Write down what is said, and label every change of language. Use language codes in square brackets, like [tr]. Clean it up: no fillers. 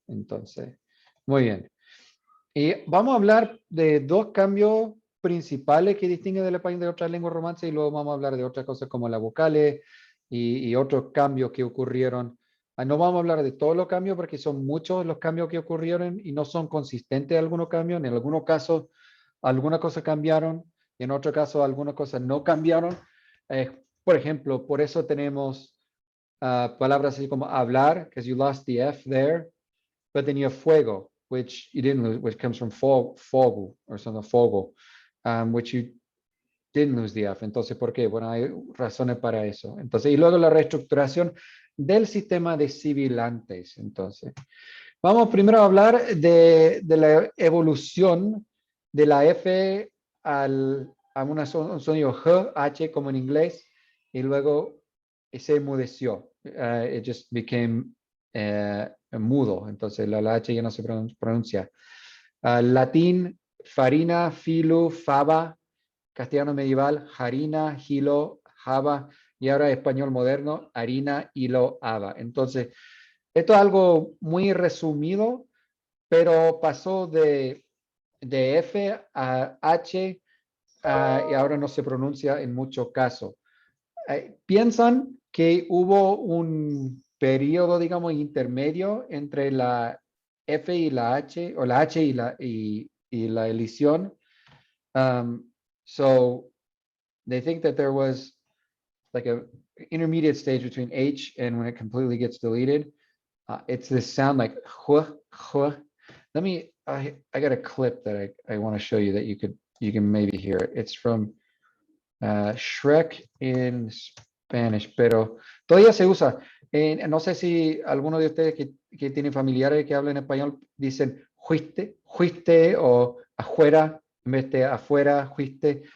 [es] Entonces, muy bien. Y vamos a hablar de dos cambios principales que distinguen del español de otras lenguas romances y luego vamos a hablar de otras cosas como las vocales y otros cambios que ocurrieron. No vamos a hablar de todos los cambios porque son muchos los cambios que ocurrieron y no son consistentes algunos cambios. En algunos casos, algunas cosas cambiaron y en otros casos, algunas cosas no cambiaron. Por ejemplo, por eso tenemos palabras así como hablar, [en] because you lost the F there, but then you have fuego, which you didn't lose, which comes from fogo or something, fogo, which you didn't lose the F. [es] Entonces, ¿por qué? Bueno, hay razones para eso. Entonces, y luego la reestructuración del sistema de sibilantes. Entonces, vamos primero a hablar de la evolución de la F a un sonido G, H como en inglés, y luego se enmudeció. [en] It just became [es] mudo, entonces la H ya no se pronuncia. Latín, farina, filu, fava, castellano medieval, harina, hilo, java, y ahora español moderno, harina, hilo, hava. Entonces, esto es algo muy resumido, pero pasó de F a H y ahora no se pronuncia en muchos casos. Piensan que hubo un periodo, digamos, intermedio entre la F y la H, o la H y la elisión. [en] So they think that there was like a intermediate stage between H and when it completely gets deleted. It's this sound like huh, huh. Let me, I got a clip that I want to show you that you can maybe hear it. It's from Shrek in Spanish, [es] pero todavía se usa. No sé si alguno de ustedes que tienen familiares que hablan español dicen juiste, juiste o afuera en vez de afuera, juiste.